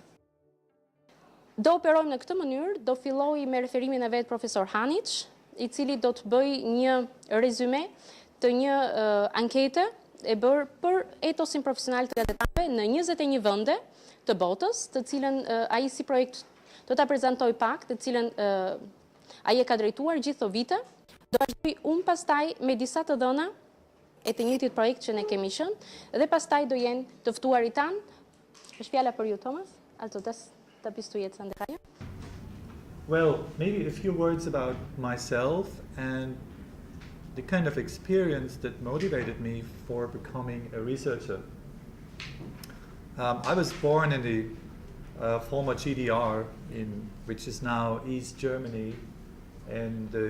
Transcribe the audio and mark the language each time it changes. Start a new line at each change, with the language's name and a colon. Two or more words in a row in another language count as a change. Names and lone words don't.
Albanian: Do operojmë në këtë mënyrë, do filloj me referimin e vetë profesor Hanitzch, i cili do të bëj një rezume të një ankete e bërë për etosin profesional të gazetarëve në 21 vende të botës, të cilën ai si projekt do ta prezantoj pak, të cilën ai e ka drejtuar gjithë këto vite. Do vazhdoj unë pastaj me disa të dhëna e të njëjtit projekt që ne kemi qenë dhe pastaj do jenë të ftuarit tanë. Është fjala për ju, Thomas?
German: Also da bist du jetzt an der Reihe.
English: Well, maybe a few words about myself and the kind of experience that motivated me for becoming a researcher. I was born in the former GDR, which is now East Germany, in the